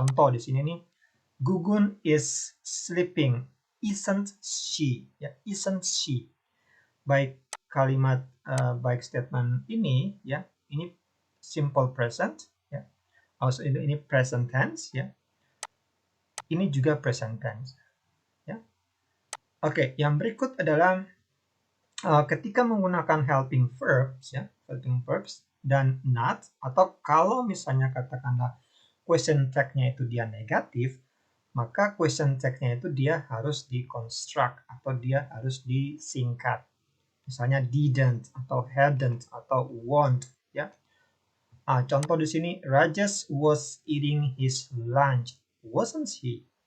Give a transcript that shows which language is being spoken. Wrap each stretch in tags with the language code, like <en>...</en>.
<id>Contoh di sini nih,</id> <en>Gugun is sleeping, isn't she ya, isn't she.</en> <id>Baik kalimat baik statement ini ya, ini simple present ya, also ini present tense ya, ini juga present tense ya. Oke, yang berikut adalah ketika menggunakan helping verbs ya, helping verbs dan not, atau kalau misalnya katakanlah question tag-nya itu dia negatif, maka question tag-nya itu dia harus di-construct atau dia harus disingkat. Misalnya didn't atau hadn't atau won't ya. Contoh di sini,</id> <en>Rajesh was eating his lunch, wasn't he?</en>